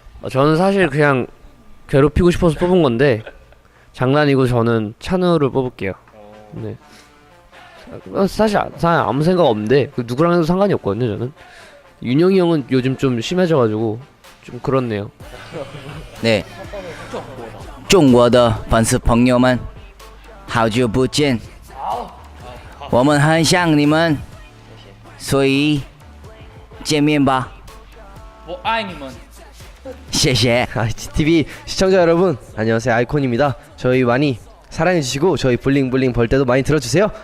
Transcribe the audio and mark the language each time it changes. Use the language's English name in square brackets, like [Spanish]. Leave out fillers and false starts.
[Korean] 저는 사실 그냥 괴롭히고 싶어서 뽑은 건데 장난이고 저는 찬우를 뽑을게요. 네. 사실 아무 생각 없는데 누구랑 해도 상관이 없거든요. 저는 윤영이 형은 요즘 좀 심해져가지고 좀 그렇네요. 네. [Chinese] 中国的粉丝朋友们，好久不见，我们很想你们，所以见面吧。我爱你们。谢谢。 [Korean] IGTV 시청자 여러분 안녕하세요. 아이콘입니다. 저희 많이 사랑해주시고 저희 블링블링 벌 때도 많이 들어주세요.